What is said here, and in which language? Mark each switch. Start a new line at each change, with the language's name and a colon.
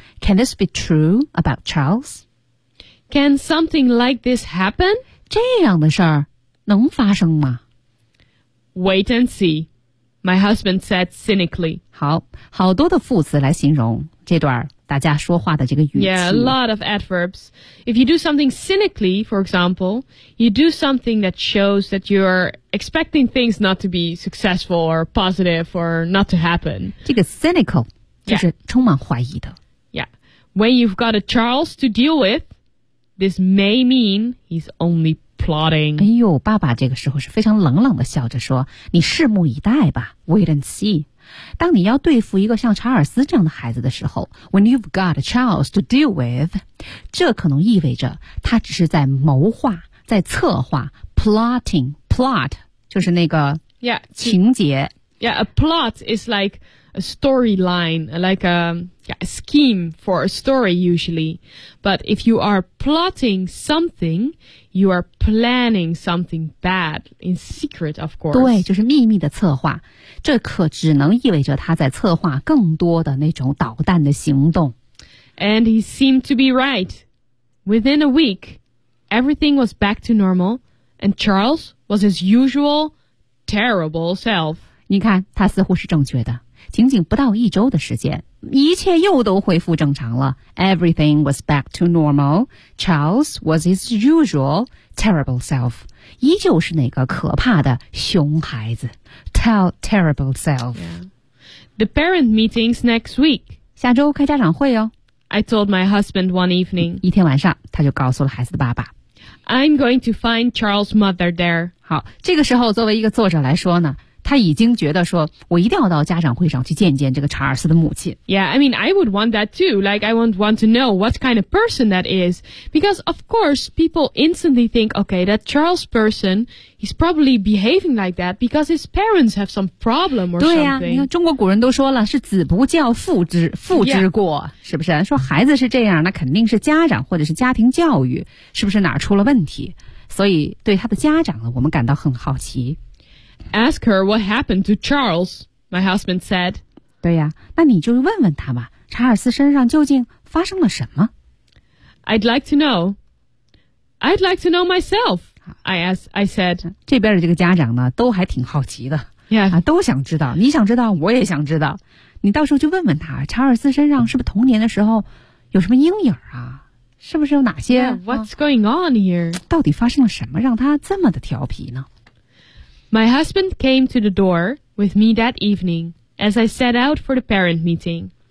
English: Can this be true about Charles? Can something like this happen?
Chinese: 这样的事儿能发生吗？
English: Wait and see. My husband said cynically.
Chinese: 好，好多的副词来形容这段大家说话的这个语气。
English: Yeah, a lot of adverbs. If you do something cynically, for example, you do something that shows that you're expecting things not to be successful or positive or not to happen.
Chinese: 这个 cynical 就是充满怀疑的。
English: Yeah. When you've got a Charles to deal with, this may mean he's only plotting.
Chinese: 哎呦，爸爸这个时候是非常冷冷的笑着说，你拭目以待吧，
English: wait and see.
Chinese: 当你要对付一个像查尔斯这样的孩子的时候，
English: when you've got a Charles to deal with,
Chinese: 这可能意味着他只是在谋划，在策划， plotting, plot, 就是那个情节。
English: Yeah, a plot is like a storyline, like a scheme for a story usually. But if you are plotting something, you are planning something bad in secret, of course.
Chinese: 对，就是秘密的策划。这可只能意味着他在策划更多的那种捣蛋的行动。
English: And he seemed to be right. Within a week, everything was back to normal, and Charles was his usual terrible self.
Chinese: 你看他似乎是正确的，仅仅不到一周的时间，一切又都恢复正常了。
English: Everything was back to normal. Charles was his usual terrible self.
Chinese: 依旧是那个可怕的熊孩子，
English: terrible self. The parent meetings next week.
Chinese: 下周开家长会哦。
English: I told my husband one evening.
Chinese: 一天晚上他就告诉了孩子的爸爸。
English: I'm going to find Charles' mother there.
Chinese: 好，这个时候作为一个作者来说呢，他已经觉得说，我一定要到家长会上去见见这个查尔斯的母亲。
English: Yeah, I mean, I would want that too. Like, I would want to know what kind of person that is. Because, of course, people instantly think, okay, that Charles person, he's probably behaving like that because his parents have some problem or something.
Chinese: 对呀，你看中国古人都说了，是子不教父之过、
English: yeah.
Chinese: 是不是？说孩子是这样，那肯定是家长或者是家庭教育，是不是哪出了问题？所以对他的家长呢，我们感到很好奇。
English: Ask her what happened to Charles, my husband said.
Chinese: 对呀，那你就问问他吧，查尔斯身上究竟发生了什么？
English: I'd like to know. I'd like to know myself, I said.
Chinese: 这边的这个家长呢，都还挺好奇的。
English: Yeah.
Chinese: 啊，都想知道，你想知道，我也想知道。你到时候就问问他，查尔斯身上是不是童年的时候有什么阴影啊？是不是有哪些
English: yeah, ？What's going on here？
Chinese: 到底发生了什么让他这么的调皮呢
English: ？My husband came to the door with me that evening as I set out for the parent meeting。